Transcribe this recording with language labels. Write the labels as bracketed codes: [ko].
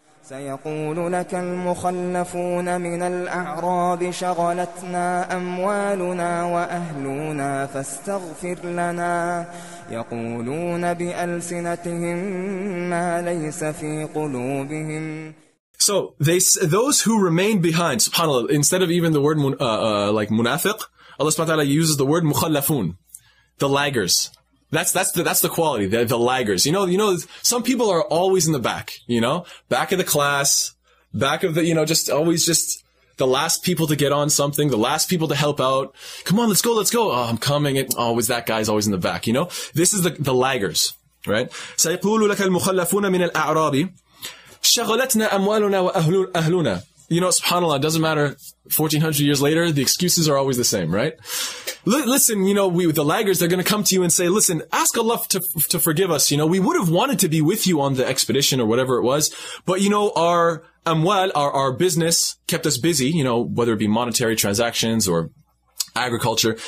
[ar] سيقول لك المخلفون من الأعراب شغلتنا أموالنا وأهلنا فاستغفر لنا يقولون بألسنتهم ما ليس في قلوبهم. [en] So those who remain behind, subhanAllah, instead of even the word like munafiq, Allah subhanahu wa ta'ala uses the word mukhallafun, the laggers. That's the quality, the laggers. You know, some people are always in the back, back of the class, back of the, just always just the last people to get on something, the last people to help out. Come on, let's go. Oh, I'm coming. And always that guy's always in the back, This is the laggers, right? [ar] سيقول لك المخلفون من الأعراب شغلتنا أموالنا وأهلنا. [en] SubhanAllah, it doesn't matter. 1400 years later, the excuses are always the same, right? Listen, the laggers, they're going to come to you and say, listen, ask Allah to forgive us. We would have wanted to be with you on the expedition or whatever it was. But, our amwal, our business kept us busy, whether it be monetary transactions or agriculture.